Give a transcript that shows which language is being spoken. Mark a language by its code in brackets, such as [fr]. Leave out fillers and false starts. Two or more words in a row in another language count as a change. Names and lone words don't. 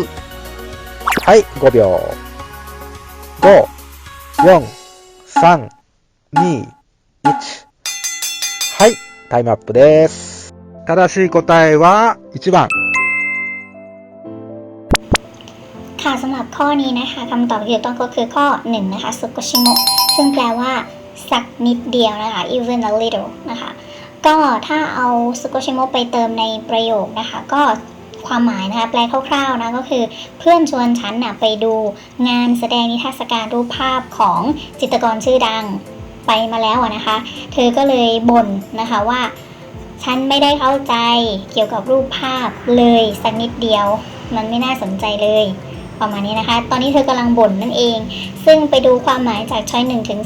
[ja] はい、5秒。5、4、3、2、1。はい、タイムアップです。正しい答えは1番。 [th] ค่ะสำหรับข้อนี้นะคะคำตอบที่ถูกต้องก็คือข้อ1นะคะสุโกชิโมะซึ่งแปลว่าสักนิดเดียวนะคะ [en] even a little [th] นะคะก็ถ้าเอาสุโกชิโมะไปเติมในประโยคนะคะก็ความหมายนะคะแปลคร่าวๆนะก็คือเพื่อนชวนฉันไปดูงานแสดงนิทรรศการรูปภาพของจิตรกรชื่อดัง ไปมาแล้วนะคะเธอก็เลยบ่นนะคะว่าฉันไม่ได้เข้าใจเกี่ยวกับรูปภาพเลยสักนิดเดียวมันไม่น่าสนใจเลยประมาณนี้นะคะตอนนี้เธอกำลังบ่นนั่นเองซึ่งไปดูความหมายจากช้อย1 ถึง